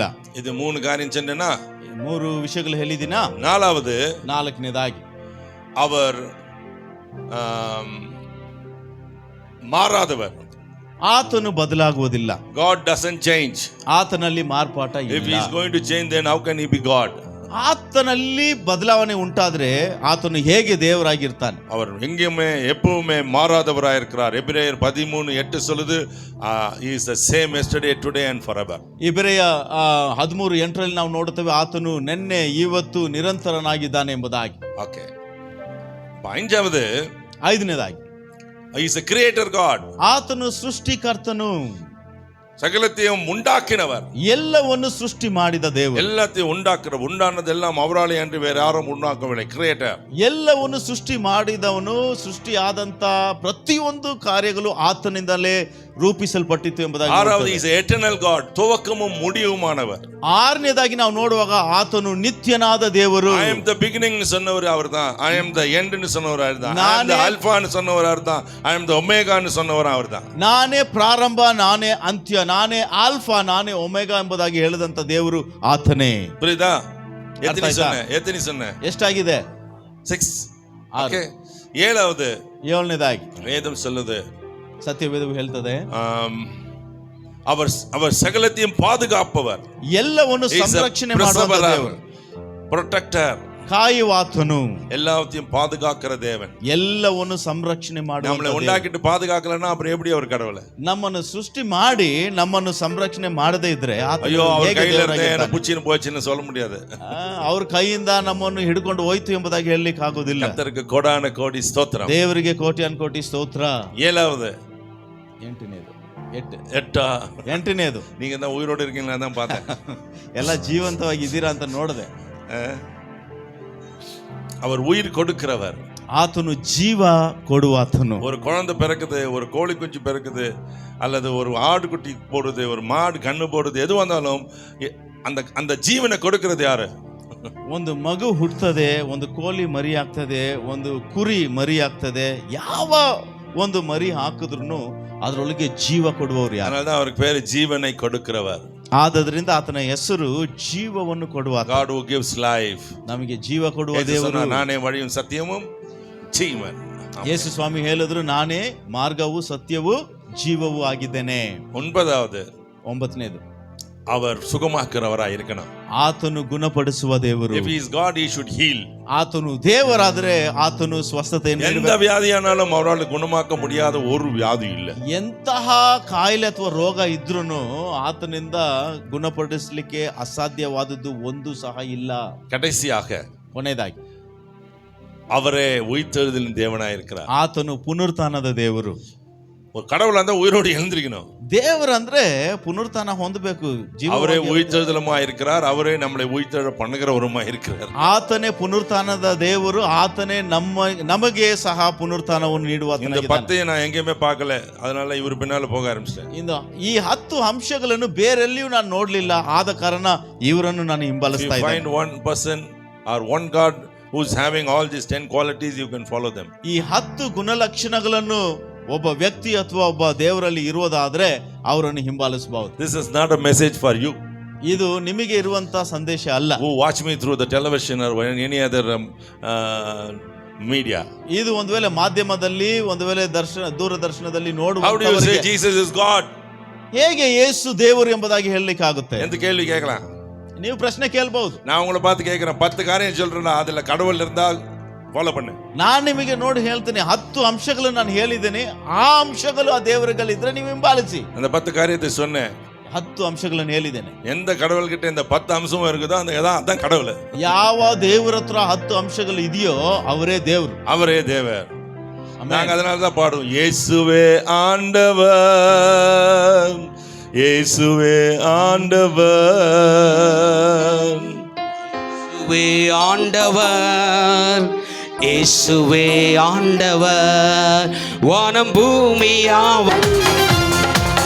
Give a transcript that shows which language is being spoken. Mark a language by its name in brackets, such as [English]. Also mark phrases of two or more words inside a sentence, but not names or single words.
[Tamil] இது 3 காரியம் சொன்னேன்னா, [Kannada] 3 ವಿಷಯಗಳು ಹೇಳಿದಿನ. ನಾಲ್ಕನೇದಾಗಿ [Tamil] அவர் ಮಾರಾದவர். [Kannada] ಆತನು ಬದಲಾಗುವುದಿಲ್ಲ. [English] God doesn't change. [Kannada] ಆತನಲ್ಲಿ ಮಾರ್ಪಾಟ ಇಲ್ಲ. [English] If he is going to change, then how can he be God? [Kannada] ಆತನಲ್ಲಿ ಬದಲಾವಣೆ ಉಂಟಾದ್ರೆ ಆತನು ಹೇಗೆ ದೇವರಾಗಿರ್ತಾನೆ? [Tamil] அவர் எங்கேயுமே எப்பவுமே மாறாதவராக இருக்கிறார். எபிரேயர் 13:8 சொல்லுது, [English] he is the same yesterday, today and forever. [Kannada] ಇಬ್ರಿಯ 13:8 ನಾವು ನೋಡುತ್ತೇವೆ, ಆತನು ನಿನ್ನೆ ಇವತ್ತು ನಿರಂತರನಾಗಿದ್ದಾನೆ ಎಂಬುದಾಗಿ. ಓಕೆ. ಐದನೇದಾಗಿ [English] he is a creator God. [Kannada] ಆತನು ಸೃಷ್ಟಿಕರ್ತನು, [Tamil] சகலத்தையும் உண்டாக்கினவர், [Kannada] ಎಲ್ಲವನ್ನು ಸೃಷ್ಟಿ ಮಾಡಿದ ದೇವರು. [Tamil] எல்லாத்தையும் உண்டானதெல்லாம் அவராலே அன்று வேற யாரும் உண்டாக்கவில்லை. கிரியேட்டர். [Kannada] ಎಲ್ಲವನ್ನು ಸೃಷ್ಟಿ ಮಾಡಿದವನು, ಸೃಷ್ಟಿ ಆದಂತ ಪ್ರತಿಯೊಂದು ಕಾರ್ಯಗಳು ಆತನಿಂದಲೇ ರೂಪಿಸಲ್ಪಟ್ಟಿತ್ತು ಎಂಬುದಾಗಿ. [English] ಆರವದು is eternal God, [Tamil] துவக்கமும் முடிவுமானவர். [Kannada] ಆರನೇದಾಗಿ ನಾವು ನೋಡುವಾಗ ಆತನು ನಿತ್ಯನಾದ ದೇವರು. [English] I am the beginning [Tamil] சொன்னவர் அவர்தான். [English] I am the end [Tamil] ன்னு சொன்னவர் அவர்தான். [English] I am the alpha [Tamil] ன்னு சொன்னவர் அவர்தான். [English] I am the omega [Tamil] ன்னு சொன்னவர் அவர்தான். [Kannada] ನಾನೇ ಪ್ರಾರಂಭ, ನಾನೇ ಅಂತ್ಯ, ನಾನೇ ಆಲ್ಫಾ, ನಾನೇ ಒಮೆಗಾ ಎಂಬುದಾಗಿ ಹೇಳಿದಂತ ದೇವರು ಆತನೇ. [Tamil] புரியுதா? எத்தனை சொன்ன? [Kannada] ಎಷ್ಟಾಗಿದೆ? 6. ಓಕೆ. ಏಳನೇದಾಗಿ [Tamil] வேதம் சொல்லுது, [Kannada] ಸತ್ಯವೇದವು ಹೇಳ್ತದೆ, [Tamil] அவர் சகலத்தையும் பாதுகாப்பவர், [Kannada] ಎಲ್ಲವನ್ನು ಸಂರಕ್ಷಣೆ ಮಾಡುವ ದೇವರು, ಪ್ರೊಟೆಕ್ಟರ್, ಕಾಯುವಾತನು, [Tamil] எல்லாத்தையும் பாதுகாக்கிற தேவன், [Kannada] ಎಲ್ಲವನ್ನು ಸಂರಕ್ಷಣೆ ಮಾಡುವ. [Tamil] நம்மளை உண்டாக்கிட்டு பாதுகாக்கலன்னா அப்புறம் எப்படி அவர் கடவுளை? [Kannada] ನಮ್ಮನ್ನು ಸೃಷ್ಟಿ ಮಾಡಿ ನಮ್ಮನ್ನು ಸಂರಕ್ಷಣೆ ಮಾಡದೇ ಇದ್ರೆ ಅಯ್ಯೋ ಅವ್ರ [Tamil] ಕೈயில இருந்தே புச்சின்னு போச்சுன்னு சொல்ல முடியாது. [Kannada] ಅವ್ರ ಕೈಯಿಂದ ನಮ್ಮನ್ನು ಹಿಡ್ಕೊಂಡು ಹೋಯ್ತು ಎಂಬುದಾಗಿ ಹೇಳಲಿಕ್ಕೆ ಆಗೋದಿಲ್ಲ. ಕರ್ತರಿಗೆ ಕೋடான ಕೋಟಿ ಸ್ತೋತ್ರ, ದೇವರಿಗೆ ಕೋಟಿ ಸ್ತೋತ್ರ. [Tamil] ஏழாவது, [Kannada] ಎಂಟನೇದು, [Tamil] நீங்க தான் உயிரோடு இருக்கீங்களா தான் பார்த்தேன். [Kannada] ಎಲ್ಲ ಜೀವಂತವಾಗಿ ಇದ್ದೀರಾ ಅಂತ ನೋಡಿದೆ. [Tamil] அவர் உயிர் கொடுக்கிறவர், [Kannada] ಆತನು ಜೀವ ಕೊಡುವಾತನು. [Tamil] ஒரு குழந்தை பிறக்குது, ஒரு கோழி குஞ்சு பிறக்குது, அல்லது ஒரு ஆடு குட்டி போடுது, ஒரு மாடு கண்ணு போடுது, எது வந்தாலும் அந்த ಜೀವನ கொடுக்கிறது ಯಾರು? [Kannada] ಒಂದು ಮಗು ಹುಟ್ಟುತ್ತದೆ, ಒಂದು ಕೋಳಿ ಮರಿ ಆಗ್ತದೆ, ಒಂದು ಕುರಿ ಮರಿ ಆಗ್ತದೆ, ಯಾವ ಒಂದು ಮರಿ ಹಾಕಿದ್ರು ಅದರೊಳಗೆ ಜೀವ ಕೊಡುವವರು ಯಾರು? [Tamil] அதனால தான் அவருக்கு பேரு ஜீவனை கொடுக்கிறவர். [Kannada] ಆದದರಿಂದ ಆತನ ಹೆಸರು ಜೀವವನ್ನು ಕೊಡುವ. [English] God who gives life. [Kannada] ನಮಗೆ ಜೀವ ಕೊಡುವ ದೇವರು. ನಾನೇ ವழியும் ಸತ್ಯವೂ ಜೀವನ್. ಯೇಸು ಸ್ವಾಮಿ ಹೇಳಿದ್ರು, ನಾನೇ ಮಾರ್ಗವು ಸತ್ಯವೂ ಜೀವವೂ ಆಗಿದ್ದೇನೆ. ಒಂಬತ್ತನೇದು, [Tamil] அவர் சுகமாக்குறவராய் இருக்கணும். [Kannada] ಆತನು ಗುಣಪಡಿಸುವ ದೇವರು. [English] If he is God, he should heal. [Kannada] ಆತನು ದೇವರಾದ್ರೆ ಆತನು ಸ್ವಸ್ಥತೆಯನ್ನು [Tamil] எந்த வியாதியானாலும் அவரால் குணமாக்க முடியாத ஒரு வியாதி ಇಲ್ಲ. [Kannada] ಎಂತಹ ಕಾಯಿಲೆ ಅಥವಾ ರೋಗ ಇದ್ರೂ ಆತನಿಂದ ಗುಣಪಡಿಸಲಿಕ್ಕೆ ಅಸಾಧ್ಯವಾದದ್ದು ಒಂದು ಸಹ ಇಲ್ಲ. [Tamil] கடைசியாக, [Kannada] ಕೊನೆಯದಾಗಿ, [Tamil] அவரே உயிர்த்தெழுதலின் தேவனாய் இருக்கிறார். [Kannada] ಆತನು ಪುನರುತ್ಥಾನದ ದೇವರು. [Tamil] ஒரு கடவுள் அந்த உயிரோடு எழுந்திருக்கணும். [Kannada] ದೇವರು ಅಂದ್ರೆ ಪುನರುತ್ಥಾನ ಹೊಂದಬೇಕು. [Tamil] அவரே உயிர்த்தெழுதலுமா இருக்கிறார், அவரே நம்மளை உயிர்த்தெழ பண்ணுகிறவருமா இருக்கிறார். [Kannada] ಆತನೇ ಪುನರುತ್ಥಾನದ ದೇವರು, ಆತನೇ ನಮಗೆ ಸಹ ಪುನರುತ್ಥಾನವನ್ನು ನೀಡುವ. [Tamil] இந்த 10 நான் எங்கேயுமே பார்க்கல, அதனால ಇವರು பின்னால போக ஆரம்பிச்சிட்டேன். [Kannada] ಈ 10 ಅಂಶಗಳನ್ನು ಬೇರೆಲ್ಲಿಯೂ ನಾನು ನೋಡ್ಲಿಲ್ಲ, ಆದ ಕಾರಣ ಇವರನ್ನು ನಾನು ಹಿಂಬಾಲಿಸ್ತಾ ಇದ್ದೇನೆ. [English] Find one person or one God who is having all these 10 qualities, you can follow them. [Kannada] ಈ 10 ಗುಣಲಕ್ಷಣಗಳನ್ನು ಒಬ್ಬ ವ್ಯಕ್ತಿ ಅಥವಾ ಒಬ್ಬ ದೇವರಲ್ಲಿ ಇರುವುದಾದ್ರೆ ಅವರನ್ನು ಹಿಂಬಾಲಿಸಬಹುದು. [English] This is not a message for you. [Kannada] ಇದು ನಿಮಗೆ ಇರುವಂತ ಸಂದೇಶ ಅಲ್ಲ. [English] Who watch me through the television or any other media. [Kannada] ಇದು ಒಂದು ವೇಳೆ ಮಾಧ್ಯಮದಲ್ಲಿ, ಒಂದು ವೇಳೆ ದೂರದರ್ಶನದಲ್ಲಿ ನೋಡುವ. [English] How do you say Jesus is God? [Kannada] ಹೇಗೆ ಯೇಸು ದೇವರು ಎಂಬುದಾಗಿ ಹೇಳಲಿಕ್ಕೆ ಆಗುತ್ತೆ? ಎಂತ ಕೇಳಿ ಕೇಳலாம். ನೀವು ಪ್ರಶ್ನೆ ಕೇಳಬಹುದು. [Tamil] நான் உங்களை பார்த்து கேக்குறேன், 10 காரியம் சொல்றேன், அதுல கடவுள் இருந்தா ಫಾಲೋ பண்ணு. [Kannada] ನಾನು ನಿಮಗೆ ನೋಡಿ ಹೇಳ್ತೇನೆ, 10 ಅಂಶಗಳು ನಾನು ಹೇಳಿದ್ದೇನೆ, ಆ ಅಂಶಗಳು ಆ ದೇವರುಗಳಿದ್ರೆ ನೀವು ಹಿಂಬಾಲಿಸಿ. [Tamil] அந்த 10 காரியத்தை சொன்னேன், [Kannada] 10 ಅಂಶಗಳನ್ನು ಹೇಳಿದ್ದೇನೆ. [Tamil] எந்த கடவுள்கிட்ட இந்த 10 அம்சமும் இருக்குதோ அதான் கடவுள். ಯಾವ ದೇವರ ಹತ್ರ 10 ಅಂಶಗಳು ಇದೆಯೋ ಅವರೇ ದೇವರು, அவரே தேவர். நாங்க அதனால தான் பாடுவோம், இயேசுவே ஆண்டவர், இயேசுவே ஆண்டவர், இயேசுவே ஆண்டவர், இயேசுவே ஆண்டவர், வானம் பூமியாவும்